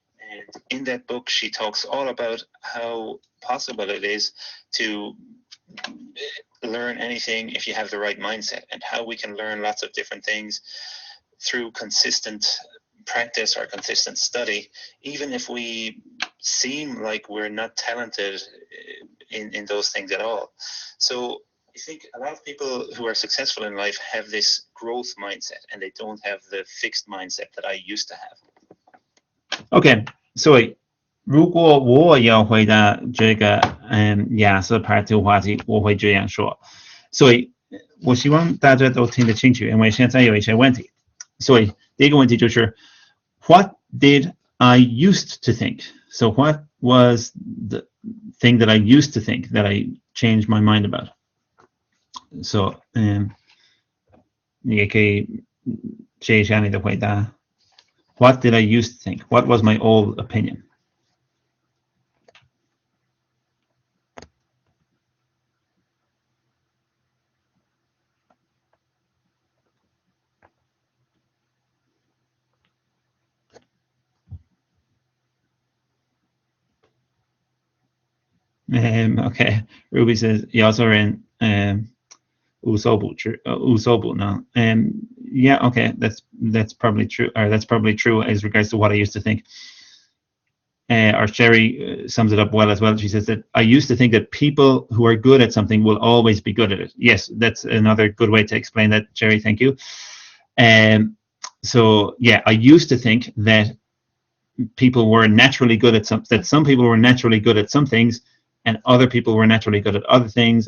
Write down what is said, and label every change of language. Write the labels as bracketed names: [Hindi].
[English] And in that book, she talks all about how possible it is to learn anything if you have the right mindset, and how we can learn lots of different things through consistent practice or consistent study, even if we seem like we're not talented in those things at all. So I think a lot of people who are successful in life have this growth mindset, and they don't have the fixed mindset that I used to have. [Chinese] Okay, 所以如果我要回答这个雅思 Part 2话题，我会这样说。所以我希望大家都听得清楚，因为现在有一些问题。所以第一个问题就是 [English] What did I used to think? So what was the thing that I used to think that I changed my mind about? [Chinese] So 你也可以写一下你的回答。 [English] What did I used to think? What was my old opinion? Okay, Ruby says [Chinese] 有些人无所不能. [English] Yeah, okay, that's probably true. Or that's probably true as regards to what I used to think. Or Sherry sums it up well as well. She says that I used to think that people who are good at something will always be good at it. Yes, that's another good way to explain that, Sherry. Thank you. So yeah, I used to think that people were naturally good at some people were naturally good at some things, and other people were naturally good at other things.